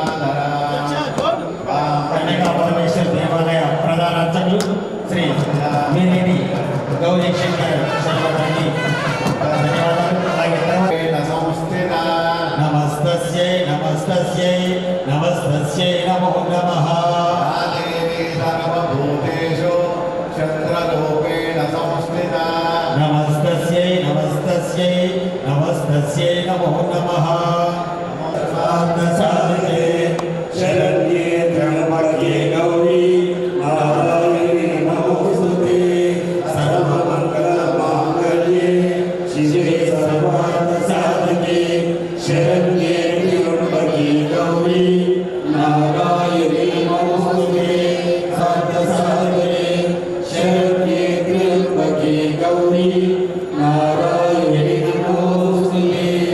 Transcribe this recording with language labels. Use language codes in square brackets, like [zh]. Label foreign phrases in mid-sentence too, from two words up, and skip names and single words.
[te] కన్యకా పరమేశ్వర దేవాలయ ప్రధాన అర్చకులు శ్రీ మేనేని గౌరీ శంకర్ శర్మకి ధన్యవాదాలు. [sa] నమస్తస్యై నమస్తస్యై నమస్తస్యై నమో నమః सर्वभूतेषु चन्द्ररूपेण संस्थिता नमस्तस्यै नमस्तस्यै नमस्तस्यै नमो नमः साधके शरण्ये त्र्यंबके गौरी नारायणी नमोस्तुते सर्वमङ्गलमाङ्गल्ये शिवे सर्वार्थसाधके शरण्ये त्र्यंबके गौरी नारायणी नमोस्तुते साधके शरण्ये त्र्यंबके गौरी नारायणी नमोस्तुते